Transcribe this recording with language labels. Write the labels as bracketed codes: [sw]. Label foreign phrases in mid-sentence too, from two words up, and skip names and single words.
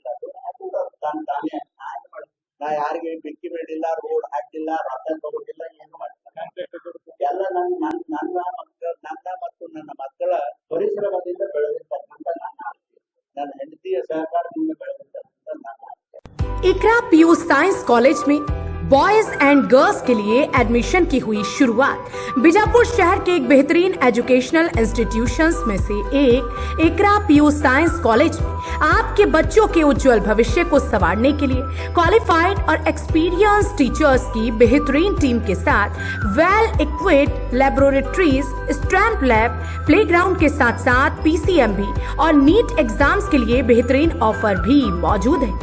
[kn] ಅದು ತಾನೇ ನಾ ಯಾರಿಗೆ ಬೆಂಕಿ ಬೇಡಿಲ್ಲ, ರೋಡ್ ಹಾಕಿಲ್ಲ, ರೊಕ್ಕ ತಗೊಂಡಿಲ್ಲ, ಏನು ಮಾಡಿಲ್ಲ. ಎಲ್ಲ ನನ್ನ ಮತ್ತು ನನ್ನ ಮಕ್ಕಳ ಪರಿಶ್ರಮದಿಂದ ಬೆಳೆದಿರ್ತಕ್ಕಂಥ ನನ್ನ ಆಸ್ತಿ, ನನ್ನ ಹೆಂಡತಿಯ ಸಹಕಾರದಿಂದ ಬೆಳೆದಿರ್ತಕ್ಕಂಥ ನನ್ನ ಆಸ್ತಿ. [hi] इकरा पीयू साइंस कॉलेज में [en] boys and girls [hi] के लिए एडमिशन की हुई शुरुआत। बीजापुर शहर के एक बेहतरीन [en] educational institutions [hi] में से एक इकरा पीयू साइंस कॉलेज में आपके बच्चों के उज्जवल भविष्य को संवारने के लिए क्वालिफाइड और [en] experience teachers [hi] की बेहतरीन टीम के साथ [en] well equipped laboratories, stamp lab, playground [hi] के साथ साथ PCMB और नीट एग्जाम्स के लिए बेहतरीन ऑफर भी मौजूद है।